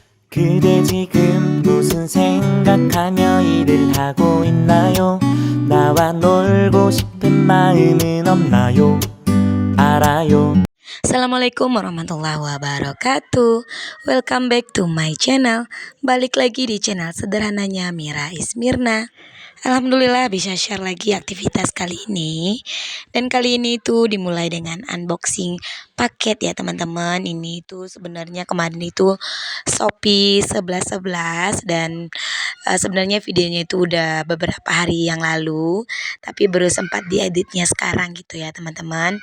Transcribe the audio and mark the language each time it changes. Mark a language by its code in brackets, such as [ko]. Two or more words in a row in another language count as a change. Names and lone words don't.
[ko] 그대 지금 무슨 생각하며 일을 하고 있나요? 나와 놀고 싶은 마음은 없나요? 알아요. [ar] السلام عليكم ورحمة الله وبركاته. [en] Welcome back to my channel. [id] Balik lagi di channel sederhananya Mira Ismirna. Alhamdulillah bisa share lagi aktivitas kali ini. Dan kali ini tuh dimulai dengan unboxing paket ya teman-teman. Ini tuh sebenarnya kemarin itu Shopee 11.11 dan sebenarnya videonya itu udah beberapa hari yang lalu, tapi baru sempat dieditnya sekarang gitu ya teman-teman.